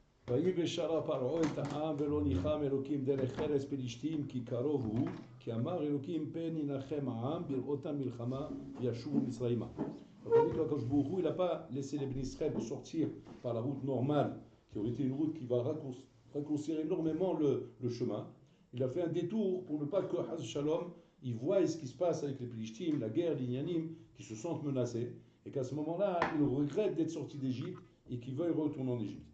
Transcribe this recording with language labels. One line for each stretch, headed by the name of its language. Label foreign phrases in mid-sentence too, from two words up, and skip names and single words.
Hebrew: ויבשרה פרעה את העם ולא ניחם אלוקים דרך חרס פלישתים כי קרוב הוא כי אמר אלוקים פן ינחם העם בראותם מלחמה וישובו מצרימה.
French: Donc on dit que
Hebrew: הקדוש ברוך הוא,
French: il n'a pas laissé les
Hebrew: בני ישראל
French: sortir par la route normale, qui aurait été une route qui va raccourcir énormément le chemin. Il a fait un détour pour ne pas que
Hebrew: חס ושלום,
French: il voie ce qui se passe avec les Plishtim, la guerre, les Inyanim, qui se sentent menacés, et qu'à ce moment-là, il regrette d'être sorti d'Égypte et qu'il veuille retourner en Égypte.